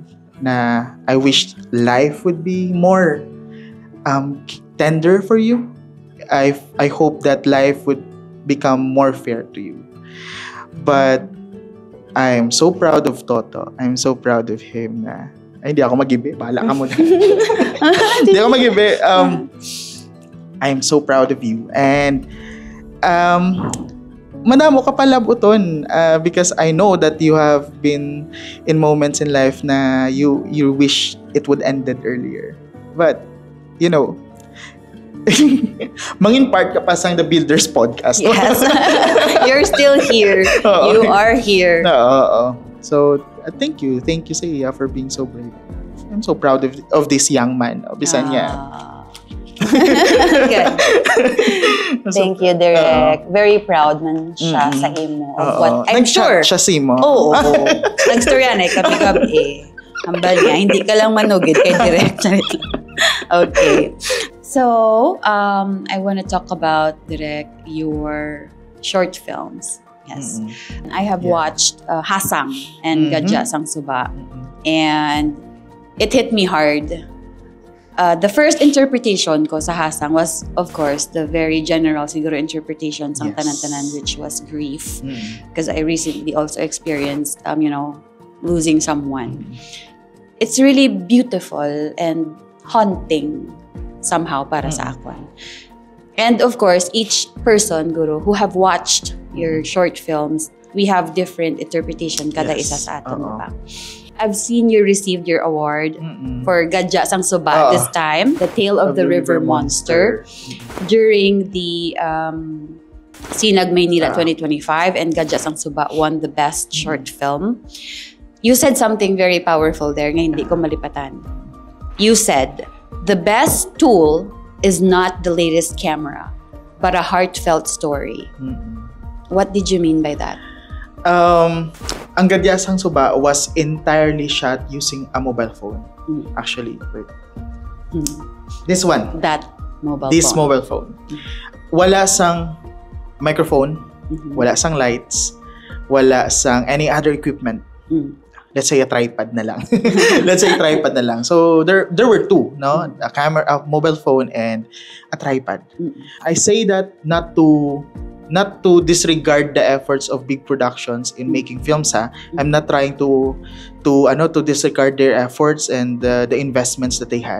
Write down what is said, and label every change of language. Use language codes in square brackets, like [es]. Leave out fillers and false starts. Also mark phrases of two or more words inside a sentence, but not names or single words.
[en] Na I wish life would be more tender for you. I hope that life would become more fair to you. But I'm so proud of Toto. I'm so proud of him [hil] na hindi ako mag-ibe. Bahala ka muna. Hindi ako mag-ibe. [en] I'm so proud of you. And [hil] madamo ka pala buton [en] because I know that you have been in moments in life [hil] na you [en] wish it would ended earlier. But, [hil] mangin part ka pa sang The Builders Podcast. [en] Yes. You're still here. You are here. So, thank you. Thank you, Seiya, for being so brave. I'm so proud of this young man. [hil] Bisan niya. [en] Good. Thank you, Direk. Very proud [hil] man siya sa imo [en] of what I'm sure. [hil] Siya si mo. Oo. Nagstoryan kapi-kapi. Hambal niya, hindi ka lang manugid kay Direk. [en] Okay. So, I want to talk about, Direk, your short films. Yes. I have watched Hasang and Gadya Sang Suba. And it hit me hard. The first interpretation [hil] ko sa [en] Hasang was, of course, the very general siguro interpretation [hil] sang tanan-tanan, [en] which was grief. Because I recently also experienced, losing someone. It's really beautiful and haunting somehow [hil] para sa akon. [en] And of course, each person, Guru, who have watched your short films, we have different interpretation [hil] kada isa sa aton, diba? [en] I've seen you received your award for Gadya Sang Suba this time, The Tale of the River Monster, during the Sinag Maynila 2025, and Gadya Sang Suba won the best short film. You said something very powerful there [hil] nga hindi ko malipatan. [en] You said, the best tool is not the latest camera, but a heartfelt story. What did you mean by that? Ang Gadya Sang Suba was entirely shot using a mobile phone. Actually, wait. This one. This mobile phone. [hil] Wala sang microphone, wala sang lights, wala sang [en] any other equipment. Let's say a tripod [hil] na lang. [en] So there were two, no? A camera, a mobile phone, and a tripod. I say that not to disregard the efforts of big productions in making films. I'm not trying to disregard their efforts and the investments that they had.